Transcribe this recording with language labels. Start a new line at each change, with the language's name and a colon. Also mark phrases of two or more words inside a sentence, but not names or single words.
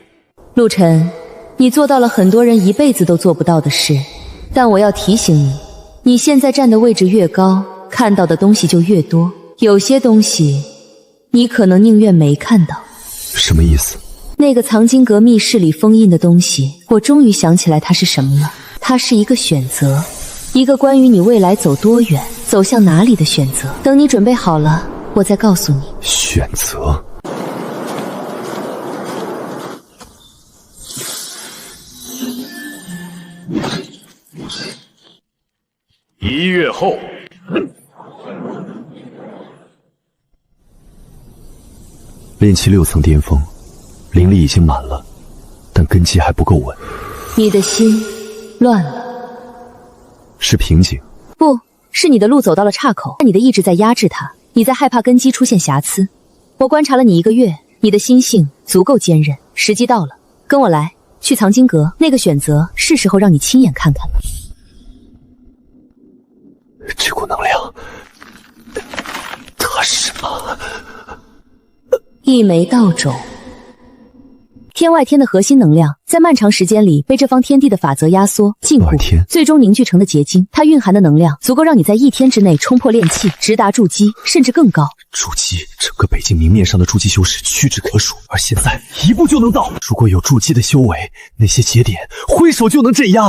Chinese: 陸晨，你做到了很多人一輩子都做不到的事，但我要提醒你，你現在站的位置越高，看到的東西就越多，有些東西你可能寧願沒看到。什麼意思？那個藏經閣密室裡封印的東西，我終於想起來它是什麼了。它是一個選擇，一個關於你未來走多遠，走向哪裡的選擇。等你準備好了，我再告訴你。選擇。 1月後，練氣6層巔峰，靈力已經滿了，但根基還不夠穩。你的心亂了，是瓶頸？不是，你的路走到了岔口，你的意志在壓制它，你在害怕根基出現瑕疵。我觀察了你1個月，你的心性足夠堅韌，時機到了，跟我來，去藏經閣，那個選擇是時候讓你親眼看看了。這股能量，它是什麼？一枚道種，天外天的核心能量，在漫長時間裡被這方天地的法則壓縮、禁錮，最終凝聚成的結晶。它蘊含的能量足夠讓你在1天之內衝破煉氣，直達築基，甚至更高。築基，整個北境明面上的築基修士屈指可數，而現在一步就能到。如果有築基的修為，那些節點揮手就能鎮壓。